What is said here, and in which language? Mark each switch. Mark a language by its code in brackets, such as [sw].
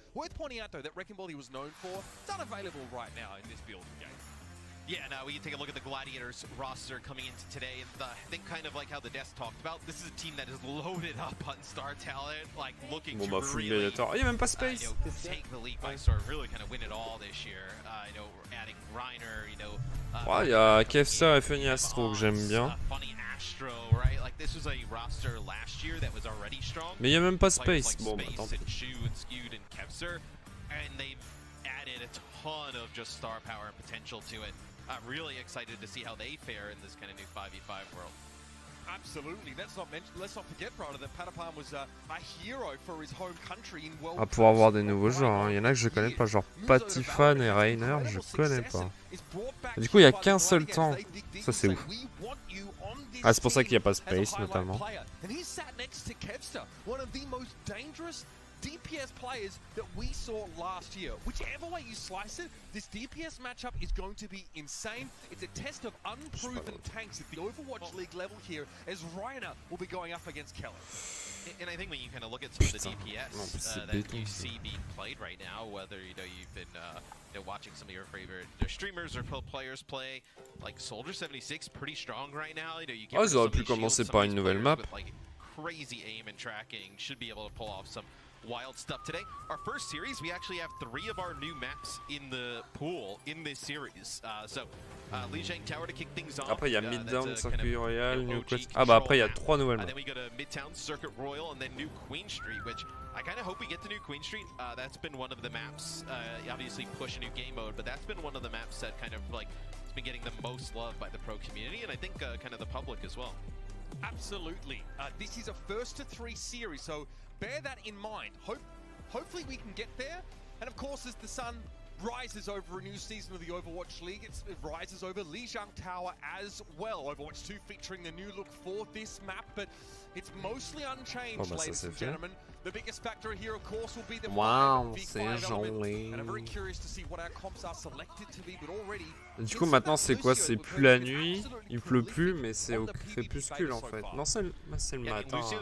[en] Worth pointing out, though, that Wrecking Ball he was known for is unavailable right now in this build game. Yeah, now we can take a look at the Gladiators roster coming into today, and I think kind of like how the desk talked about, this is a team that is loaded up on star talent, like looking to really [fr] il y a même pas Space. [en] Take the league by storm, really kind of win it all this year. Adding Reiner, [fr] il y a KFC et Funny Astro que j'aime bien. [en] Funny Astro, right? Like this was a roster last year that was already strong. [fr] Mais il y a même pas Space. Bon, bah tant pis. [en] And they've added a ton of just star power and potential to it. Really excited to see how they fare in this kind of new 5v5 world. Absolutely. Let's not forget, brother, that Patapam was a hero for his home country in World [fr] Ah, pour avoir des nouveaux joueurs, il y en a que je connais pas, genre Patifan et Reiner, je connais pas. Et du coup, il y a qu'un seul temps. Ça, c'est ouf. Ah, c'est pour ça qu'il n'y a pas Space, notamment. [en] DPS players that we saw last year. Whichever way you slice it, this DPS matchup is going to be insane. It's a test of unproven tanks at the Overwatch League level here, as Reiner will be going up against Keller. And I think when you kind of look at some of the DPS that you see being played right now, whether you've been watching some of your favorite streamers or players play, like Soldier 76, pretty strong right now. [fr] Ils auraient pu commencer par une nouvelle map. [en] Crazy aim and tracking, should be able to pull off some wild stuff today. Our first series, we actually have 3 of our new maps in the pool in this series. Lee Zhang Tower to kick things off. [fr] Après il y a Midtown, Circuit Royal, New Quest. Ah bah après il y a 3 nouvelles maps. [en] Then we go to Midtown, Circuit Royal, and then New Queen Street, which I kind of hope we get to New Queen Street. That's been one of the maps, obviously push a new game mode, but that's been one of the maps that kind of like it's been getting the most love by the pro community, and I think kind of the public as well. Absolutely. This is a first to 3 series, so bear that in mind. Hopefully we can get there. And of course, as the sun rises over a new season of the Overwatch League, it rises over Lijiang Tower as well. Overwatch 2 featuring the new look for this map, but it's mostly unchanged, ladies and gentlemen. The biggest factor here, of course, will be the [fr] c'est joli. [en] And I'm very curious to see what our comps are selected to be, but already. [fr] Du coup, maintenant, c'est quoi? C'est plus la nuit, il pleut plus, mais c'est au crépuscule en fait. Non, c'est le matin.